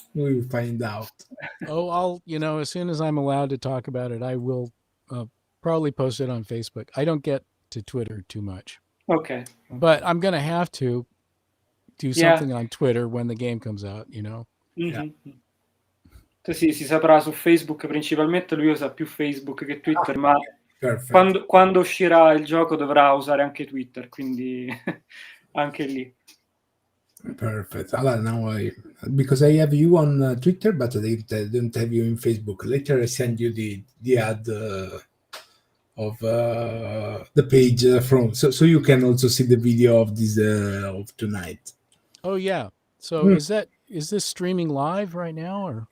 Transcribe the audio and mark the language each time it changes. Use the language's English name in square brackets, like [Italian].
[English] We'll find out. Oh, I'll, as soon as I'm allowed to talk about it, I will probably post it on Facebook. I don't get to Twitter too much. Okay. But I'm going to have to do something on Twitter when the game comes out, Mm-hmm. Yeah. [Italian] Sì, si saprà su Facebook principalmente, lui usa più Facebook che Twitter, ma [English] Perfect. [Italian] quando uscirà il gioco dovrà usare anche Twitter, quindi anche lì. [English] Perfect. Now because I have you on Twitter, but I don't have you in Facebook. Later I send you the ad of the page from so you can also see the video of this of tonight. Oh yeah. So is this streaming live right now, or